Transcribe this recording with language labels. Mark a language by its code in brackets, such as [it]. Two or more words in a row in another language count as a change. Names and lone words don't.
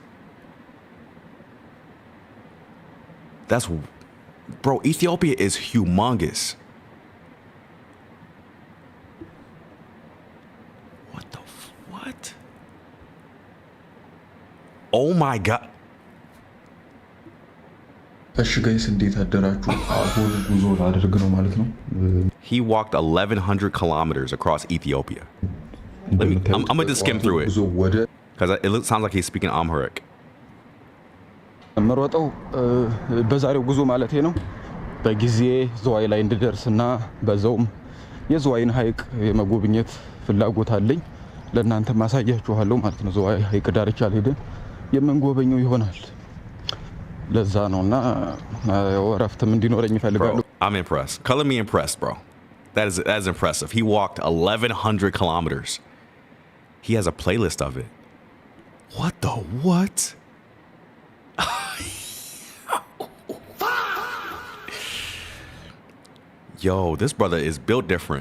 [en] That's. Bro, Ethiopia is humongous. What the. What? Oh my God. [am] እሺ ጋይስ እንዴት አደራችሁ? አሁን ጉዞ ላደርግ ነው ማለት ነው። [en] He walked 1,100 kilometers across Ethiopia. I'm gonna just skim through it [am] ጉዞ ወደ [en] because it sounds like he's speaking Amharic. [am] መሮጠው በዛሬው ጉዞ ማለት ነው በጊዜ ዝዋይ ላይ እንድደርስና በዛውም የዝዋይን ሐይቅ የመጎብኘት ፍላጎት አለኝ። ለእናንተ ማሳያችኋለሁ ማለት ነው። ዝዋይ ሐይቅ ዳርቻ ላይ የምንጎበኘው ይሆናል። ለዛ ነውና ወራፍትም እንዲኖረኝ ይፈልጋለሁ። [en] I'm impressed. Color me impressed, bro. That is impressive. He walked 1,100 kilometers. He has a playlist of it. What the what? Yo, this brother is built different.